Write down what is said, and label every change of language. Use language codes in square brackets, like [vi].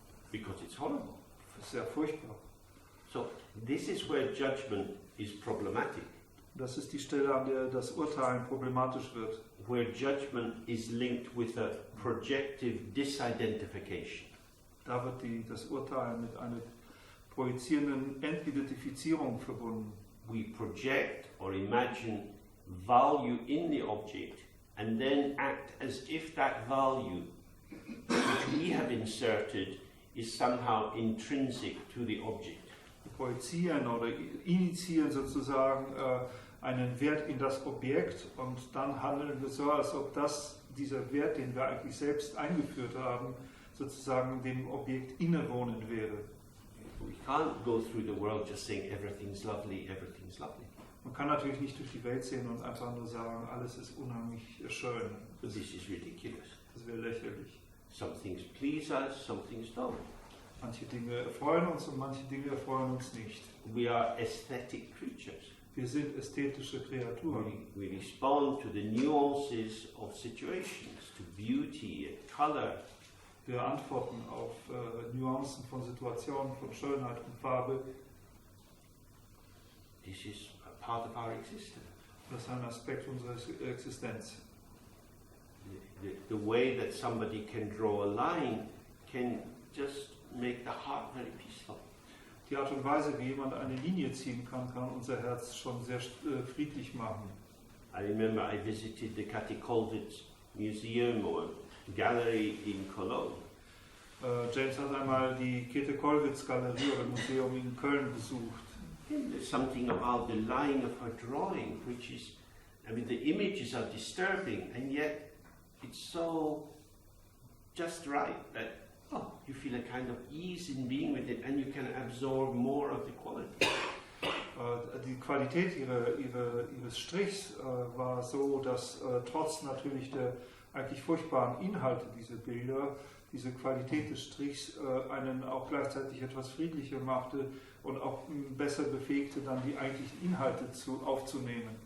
[en] Because it's horrible. [de] Das ist sehr furchtbar. [en] So this is where judgment is problematic. [de] Das ist die Stelle, an der das Urteilen problematisch wird. [en] Where judgment is linked with a projective disidentification. [de] Da wird das Urteilen mit einer projizierenden Entidentifizierung verbunden. [en] We project or imagine value in the object and then act as if that value which we have inserted is somehow intrinsic to the object. [de] Wir projizieren oder initiieren sozusagen einen Wert in das Objekt und dann handeln wir so, als ob dieser Wert, den wir eigentlich selbst eingeführt haben, sozusagen dem Objekt innewohnend wäre. [en] We can't go through the world just saying everything's lovely, everything's lovely. [de] Man kann natürlich nicht durch die Welt sehen und einfach nur sagen, alles ist unheimlich schön. [en] This is ridiculous. [de] Das wäre lächerlich. [en] Some things please us, some things don't. [de] Manche Dinge erfreuen uns und manche Dinge erfreuen uns nicht. [en] We are aesthetic creatures. [de] Wir sind ästhetische Kreaturen. [en] We respond to the nuances of situations, to beauty and color. [de] Wir antworten auf Nuancen von Situationen, von Schönheit und Farbe. [en] This is a part of our existence. [de] Das ist ein Aspekt unserer Existenz. [en] The way that somebody can draw a line can just make the heart very peaceful. [de] Die Art und Weise, wie jemand eine Linie ziehen kann, kann unser Herz schon sehr friedlich machen. [en] I remember I visited the Catechol-Witz Museum or gallery in Cologne. [de] James hat einmal die Käthe-Kollwitz-Galerie oder Museum in Köln besucht. [en] And there's something about the line of her drawing, which is, I mean, the images are disturbing, and yet it's so just right that you feel a kind of ease in being with it, and you can absorb more of the quality. [de] Die Qualität ihres Strichs war so, dass trotz natürlich der eigentlich furchtbaren Inhalte dieser Bilder, diese Qualität des Strichs einen auch gleichzeitig etwas friedlicher machte und auch besser befähigte, dann die eigentlichen Inhalte aufzunehmen.